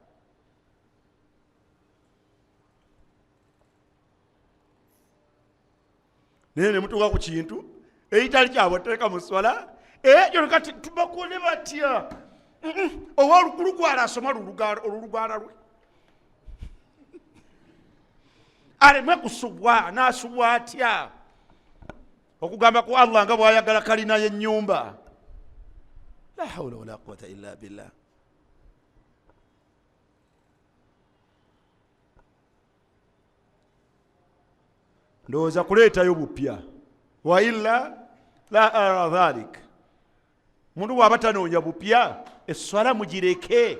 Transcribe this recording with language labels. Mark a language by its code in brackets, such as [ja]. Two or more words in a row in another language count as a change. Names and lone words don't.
[lg] Naye ne mutuuka ku kintu ekitali kyabwatteeka mu swala ekyo kati tubakole batya? Oba olugwala asoma olugwala lwe aleme kusubwa n'asubwa atya okugamba ku Allah nga bw'ayagala kalina y'ennyumba. [ar] لا حول ولا قوة إلا بالله. [lg] Ndowooza kuleetayo bupya. [ar] وإلا لا أرى ذلك. [lg] Muntu bw'aba tanoonya bupya esswala mugireke.